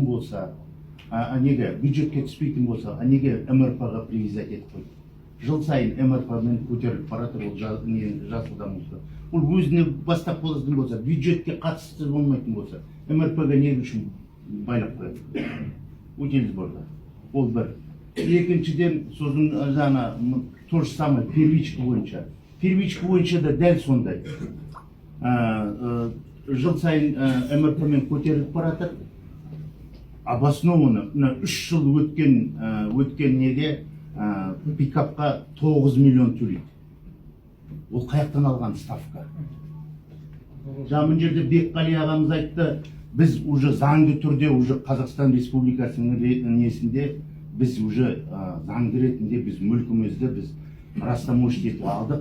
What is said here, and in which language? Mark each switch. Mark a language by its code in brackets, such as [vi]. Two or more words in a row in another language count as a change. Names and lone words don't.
[kk] болса неге бюджетке түспейтін болса неге МРП-ға привязать етіп қойды жыл сайын МРП-мен көтеріліп бара жатыр ол жасыл дамуға ол өзіне бастап болатын болса бюджетке қатысты болмайтын болса МРП-ға не үшін байлап қояды утил сборда ол бір екіншіден сосын жаңа [ru] то же самое [kk] первичка бойынша да дәл сондай жыл сайын МРП-мен көтеріліп бара жатыр обоснованно 3 жыл өткен неге пикапқа 9 миллион төлейді ол қаяқтан алған ставка жаңа мына жерде Бекқали ағамыз айтты біз уже заңды түрде уже Қазақстан Республикасының несінде біз уже заңды ретінде біз мүлкімізді біз растаможить етіп алдық.